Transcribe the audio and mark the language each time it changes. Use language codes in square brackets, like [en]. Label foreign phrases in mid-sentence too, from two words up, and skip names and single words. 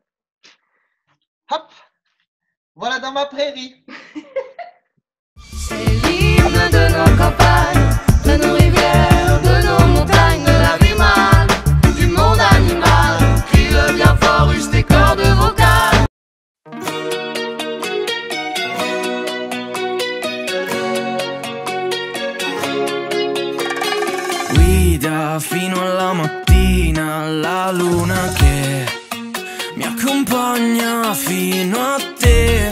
[fr] Hop, voilà dans ma prairie. C'est l'hymne de nos campagnes, de nos rivières, de nos montagnes, de la vie mâle, du monde animal. Crie-le bien fort, use tes cordes vocales. [it] Guida fino alla mattina la luna che mi accompagna fino a te.